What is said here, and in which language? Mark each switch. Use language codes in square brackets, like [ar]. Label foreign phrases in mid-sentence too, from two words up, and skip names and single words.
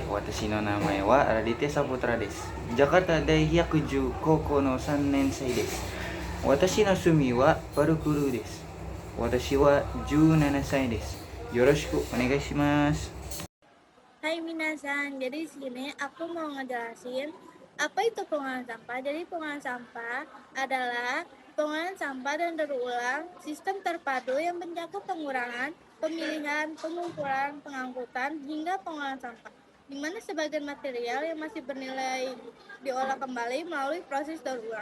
[ja] Watashi no namae wa Raditya Saputra desu. Jakarta Daiyakuju Koko no 3年生です。私の趣味はパルクールです。私は17歳です。よろしくお願いします。 [id] Hai minasan, jadi di sini aku mau ngejelasin apa itu pengolahan sampah. Jadi pengolahan sampah adalah pengolahan sampah dan daur ulang sistem terpadu yang mencakup pengurangan, pemilihan, pengumpulan, pengangkutan hingga pengolahan sampah, di mana sebagian material yang masih bernilai diolah kembali melalui proses daur ulang.